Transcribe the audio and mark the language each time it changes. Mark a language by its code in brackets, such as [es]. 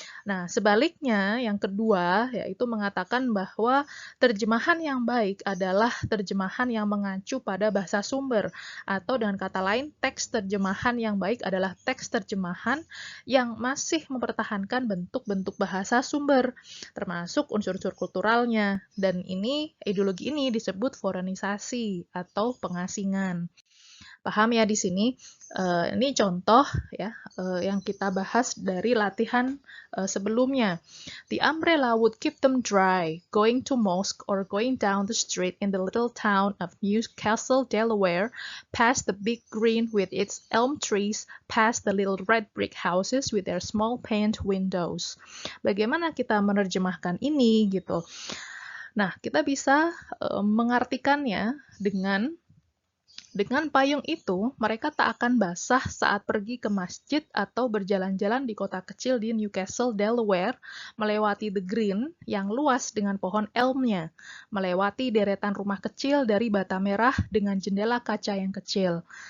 [id] Nah, sebaliknya yang kedua yaitu mengatakan bahwa terjemahan yang baik adalah terjemahan yang mengacu pada bahasa sumber atau dengan kata lain teks terjemahan yang baik adalah teks terjemahan yang masih mempertahankan bentuk-bentuk bahasa sumber termasuk unsur-unsur kulturalnya dan ideologi ini disebut foreignisasi atau pengasingan. Paham ya di sini? Ini contoh ya yang kita bahas dari latihan sebelumnya. [en] The umbrella would keep them dry, going to mosque or going down the street in the little town of Newcastle, Delaware, past the big green with its elm trees, past the little red brick houses with their small paned windows. [id] Bagaimana kita menerjemahkan ini gitu? Nah, kita bisa mengartikannya dengan payung itu, mereka tak akan basah saat pergi ke masjid atau berjalan-jalan di kota kecil di Newcastle, Delaware, melewati The Green yang luas dengan pohon elmnya, melewati deretan rumah kecil dari bata merah dengan jendela kaca yang kecil.